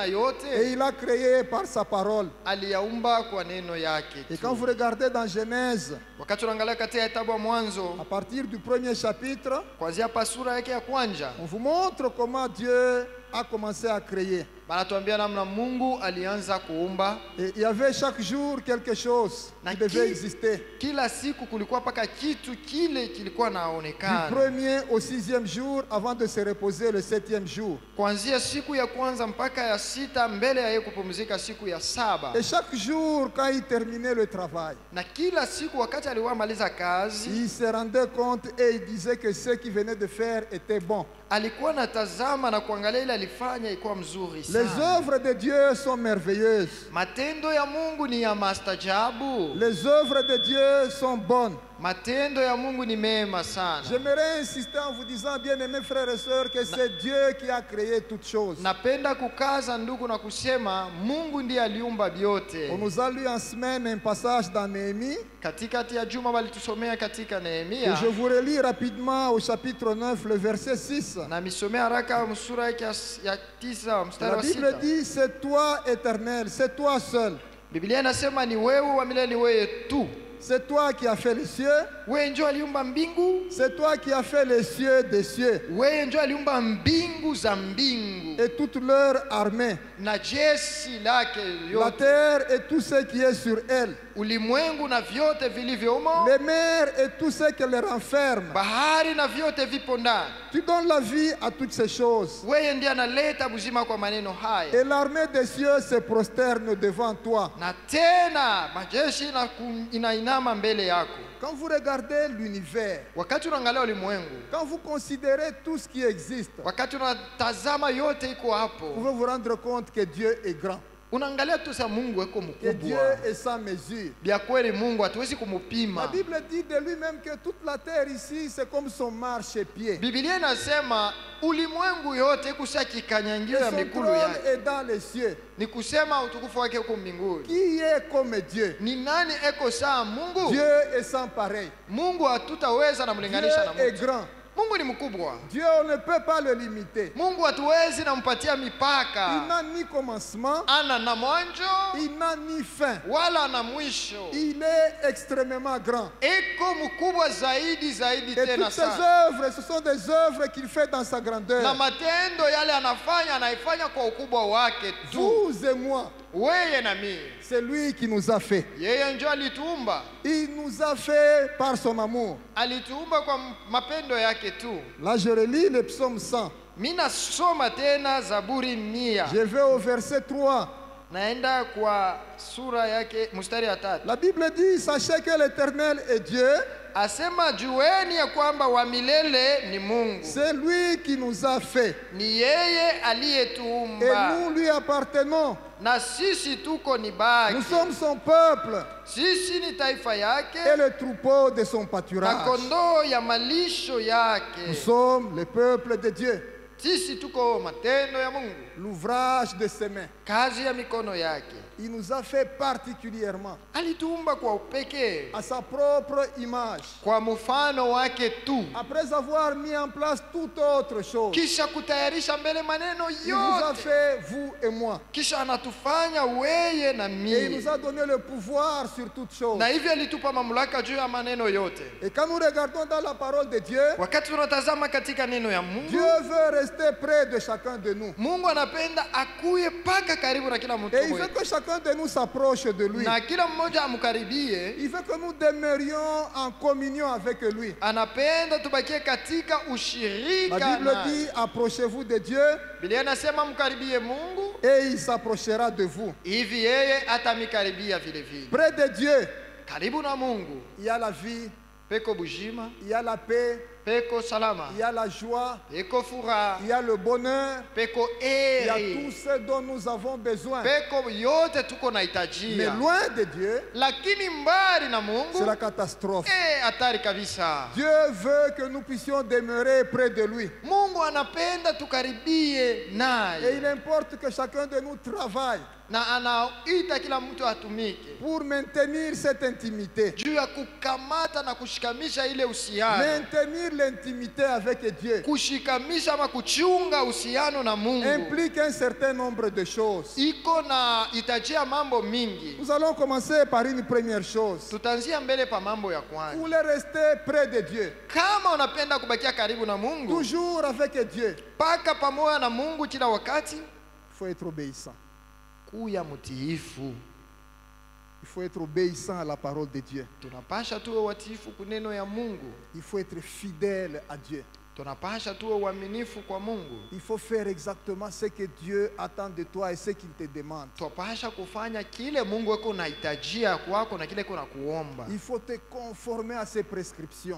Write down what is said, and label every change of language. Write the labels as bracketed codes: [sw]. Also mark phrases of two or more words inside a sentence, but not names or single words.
[fr] Et [sw] yote, [fr] il a créé par sa parole. [sw] aliyaumba kwa neno yake [fr] Et [sw] tu. [fr] quand vous regardez dans Genèse, [sw] Wakati unaangalia katika kitabu ya Mwanzo [fr] à partir du premier chapitre, [sw] kuanzia hapa sura yake ya kwanza, [fr] on vous montre comment Dieu a commencé à créer. [sw] banatuambia namna Mungu alianza kuumba. [fr] Et il y avait chaque jour quelque chose qui devait exister. [sw] Kila siku kulikuwa paka kitu kile kilikuwa [fr] Du [sw] naonekana. [fr] premier au sixième jour, avant de se reposer le septième jour. [sw] Kuanzia siku ya kwanza mpaka ya sita, mbele ya yeye kupumzika siku ya saba. [fr] Et chaque jour, quand il terminait le travail, [sw] Na kila siku wakati aliwamaliza kazi, [fr] il se rendait compte et il disait que ce qu'il venait de faire était bon. [sw] alikuwa natazama na kuangalia ile alifanya ilikuwa mzuri [fr] Les [sw] sana. [fr] œuvres de Dieu sont merveilleuses. [sw] Matendo ya Mungu ni ya mastajabu. [fr] Les œuvres de Dieu sont bonnes. [sw] Matendo ya Mungu ni mema sana. [fr] J'aimerais insister en vous disant, bien-aimés frères et sœurs, que c'est Dieu qui a créé toutes choses. [sw] Napenda kukaza ndugu na kusema Mungu ndiye aliumba vyote. [fr] On nous a lu en semaine un passage dans Néhémie. [sw] Katikati ya juma walitusomea katika [fr] Et [sw] Nehemia. [fr] je vous relis rapidement au chapitre 9, le verset 6. [sw] Na misomea haraka sura yake ya 9 mstari [fr] La [sw] wa [fr] Bible [sw] 6. [fr] dit, c'est toi éternel, c'est toi seul. [sw] Biblia inasema ni wewe wa milele, ni wewe tu. [fr] C'est toi qui as fait les cieux. [sw] Wewe ndio aliumba mbingu. [fr] C'est toi qui as fait les cieux des cieux [sw] Wewe ndio aliumba mbingu za mbingu [fr] et toute leur armée, [sw] na jeshi lake [fr] la [sw] yote, [fr] terre et tout ce qui est sur elle, [sw] ulimwengu na vyote vilivyomo, [fr] les mers et tout ce qui les renferme. [sw] bahari na vyote vipo ndani. [fr] Tu donnes la vie à toutes ces choses. [sw] Wewe ndiye analeta buzima kwa maneno haya. [fr] Et l'armée des cieux se prosterne devant toi. [sw] Na tena majeshi inainama mbele yako. [fr] Quand vous regardez l'univers, [sw] Wakati unaangalia ulimwengu, [fr] quand vous considérez tout ce qui existe, [sw] wakati unatazama yote iko [fr] vous [sw] hapo, [fr] pouvez vous rendre compte que Dieu est grand, [sw] unaangalia tu sa Mungu eko [fr] que Dieu [sw] mkubwa. [fr] est sans mesure. [sw] Bia kweli Mungu hatuwezi [fr] La [sw] kumupima. [fr] Bible dit de lui-même que toute la terre ici, c'est comme son marchepied. [sw] Biblia inasema ulimwengu yote kusha [fr] Et [sw] kikanyangio ya [fr] son [sw] mikulu [fr] trône [sw] yake. [fr] est dans les cieux. [sw] Ni kusema utukufu wake uko mbinguni. [fr] Qui est comme Dieu? [sw] Ni nani eko saa Mungu? [fr] Dieu est sans pareil. [sw] Mungu hatutaweza na [fr] Dieu [sw] mlinganisha na [fr] est [sw] Mungu. [fr] grand. [sw] Mungu ni mkubwa. [fr] Dieu, on ne peut pas le limiter. [sw] Mungu hatuwezi nampatia [fr] Il [sw] mipaka. [fr] n'a ni commencement, [sw] Ana na mwanzo [fr] il n'a ni fin. [sw] wala na mwisho. [fr] Il est extrêmement grand. [sw] Eko mkubwa zaidi [fr] Et [sw] tena [fr] toutes ces [sw] sana. [fr] œuvres, ce sont des œuvres qu'il fait dans sa [sw] Na [fr] grandeur. [sw] matendo yale anaifanya kwa ukubwa wake tu. [fr] Vous et moi, [sw] Wewe na mimi. [fr] c'est lui qui nous a fait. [sw] Yeye ndio alituumba. [fr] Il nous a fait par son amour. [sw] Alituumba kwa mapendo yake tu. [fr] Là, je relis le psaume 100. [sw] Mimi nasoma tena Zaburi 100. [fr] Je vais au verset 3. [sw] Naenda kwa sura yake mstari wa 3. [fr] La Bible dit, sachez que l'Éternel est Dieu. [sw] Asema jueni ya kwamba wa milele ni Mungu. [fr] C'est lui qui nous a fait. [sw] Ni yeye [fr] Et [sw] aliyetuumba. [fr] nous lui appartenons. [sw] Na sisi tuko ni baki. [fr] Nous sommes son peuple [sw] Sisi ni taifa yake [fr] et le troupeau de son [sw] na [fr] pâturage. [sw] kondoo ya malisho [fr] Nous [sw] yake. [fr] sommes le peuple de Dieu. [sw] sisi tuko matendo ya Mungu, [fr] l'ouvrage de ses mains. [sw] kazi ya mikono yake. [fr] Il nous a fait particulièrement [sw] Alituumba kwa upekee, [fr] à sa propre image. [sw] kwa mfano wake tu, [fr] Après avoir mis en place toute autre chose, [sw] kisha kutayarisha mbele maneno [fr] il vous a [sw] yote, [fr] fait, vous et moi. [sw] kisha anatufanya weye na [fr] Et il [sw] mimi, [fr] nous a donné le pouvoir sur toutes choses. [sw] na hivyo alitupa mamlaka juu ya maneno yote. [fr] Et quand nous regardons dans la parole de Dieu, [sw] Wakati tunatazama katika neno ya Mungu, [fr] Dieu veut rester près de chacun de nous. [sw] Mungu anapenda akuye paka karibu na kila mtu [fr] Et il veut [sw] wetu, [fr] que chacun de nous s'approche de lui. [sw] na kila mmoja amkaribie. [fr] Il veut que nous demeurions en communion avec lui. [sw] Anapenda tubakie katika [fr] La [sw] ushirika [fr] Bible [sw] naye. [fr] dit, approchez-vous de Dieu [sw] Biblia inasema mkaribie Mungu, [fr] et il s'approchera de vous. [sw] hivi yeye atamikaribia vile vile. [fr] Près de Dieu, [sw] Karibu na Mungu [fr] il y a la vie, [sw] peko bujima, [fr] il y a la paix, [sw] peko salama, [fr] il y a la joie, [sw] peko furaha, [fr] il y a le bonheur, [sw] peko [fr] il y a tout [sw] eri, [fr] ce dont nous avons besoin. [sw] peko yote tuko [fr] Mais [sw] nahitajia. [fr] loin de Dieu, [sw] Lakini mbali na [fr] c'est [sw] Mungu [fr] la catastrophe. [sw] hatari kabisa. [fr] Dieu veut que nous puissions demeurer près de lui. [sw] Mungu anapenda tukaribie [fr] Et [sw] naye, [fr] il importe que chacun de nous travaille [sw] na anaita kila mtu atumike [fr] pour maintenir cette intimité. [sw] juu ya kukamata na kushikamisha ile uhusiano, [fr] Maintenir l'intimité avec Dieu [sw] kushikamisha ama kuchunga uhusiano na Mungu [fr] implique un certain nombre de choses. [sw] iko na hitajia mambo mingi. [fr] Nous allons commencer par une première chose. [sw] Tutaanzia mbele pa mambo ya [fr] Vous [sw] kwanza. [fr] voulez rester près de Dieu, [sw] Kama unapenda kubakia karibu na Mungu, [fr] toujours avec Dieu, [sw] paka pamoja na Mungu kila wakati, [fr] il faut être obéissant. [sw] kuya mtiifu. [fr] Il faut être obéissant à la parole de Dieu. [sw] Tunapasha tuwe watiifu kuneno ya Mungu, [fr] Il faut être fidèle à Dieu. [sw] tunapasha tuwe uaminifu kwa Mungu, [fr] Il faut faire exactement ce que Dieu attend de toi et ce qu'il te demande. [sw] tunapasha kufanya kile Mungu eko nahitajia kwako na kile kuna kuomba. [fr] Il faut te conformer à ses prescriptions.